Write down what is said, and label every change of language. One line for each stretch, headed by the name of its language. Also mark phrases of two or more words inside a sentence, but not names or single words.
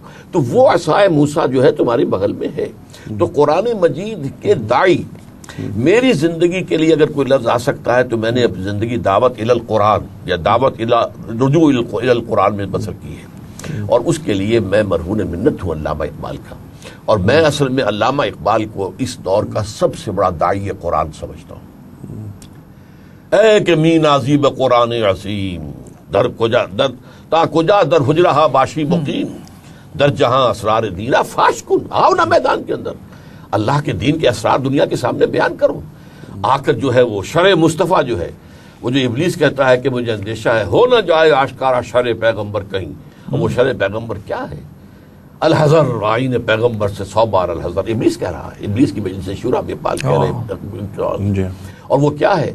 Urdu: تو وہ عصائے موسیٰ جو ہے تمہاری بغل میں ہے۔ تو قرآن مجید کے داعی، میری زندگی کے لیے اگر کوئی لفظ آ سکتا ہے تو میں نے اپنی زندگی
Arabic: دعوت الی القرآن
Urdu: یا
Arabic: دعوت الی رجوع الی القرآن
Urdu: میں بسر کی ہے، اور اس کے لیے میں مرہون منت ہوں علامہ اقبال کا، اور میں اصل میں علامہ اقبال کو اس دور کا سب سے بڑا داعی قرآن سمجھتا ہوں۔
Persian: اے کہ می نازیب قرآن عظیم در کجا در تا کجا در حجرہ باشی مقیم، در جہاں اسرار دینا فاش کن،
Urdu: آؤ نا میدان کے اندر، اللہ کے دین کے اسرار دنیا کے سامنے بیان کرو۔ آ کر جو ہے وہ شرع مصطفیٰ جو ہے، وہ جو ابلیس کہتا ہے کہ مجھے اندیشہ ہے ہو نہ جائے آشکارا شرع پیغمبر کہیں، اور وہ شرع پیغمبر کیا ہے؟ الحذر، آئین پیغمبر سے 100 بار الحذر، ابلیس کہہ رہا ہے، ابلیس کی مجلس شورا میں پال کہہ رہے ہیں، اور وہ کیا ہے؟